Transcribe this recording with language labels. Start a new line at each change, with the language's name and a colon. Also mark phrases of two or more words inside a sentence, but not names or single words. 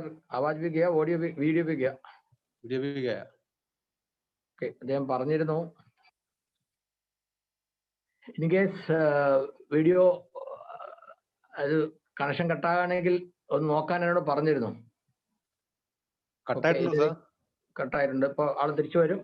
Hindi: आवाज भी गया, ऑडियो भी, वीडियो भी गया. വീഡിയോ भी गया.
Malayalam: ഓക്കെ, അദ്ദേഹം പറഞ്ഞിരുന്നു
English: in case
Malayalam: വീഡിയോ അത് കണക്ഷൻ കട്ടാകാണെങ്കിൽ ഒന്ന് നോക്കാൻ എന്നോട് പറഞ്ഞിരുന്നു. കട്ടായിട്ടുണ്ട്. ഇപ്പൊ ആള് തിരിച്ചു വരും.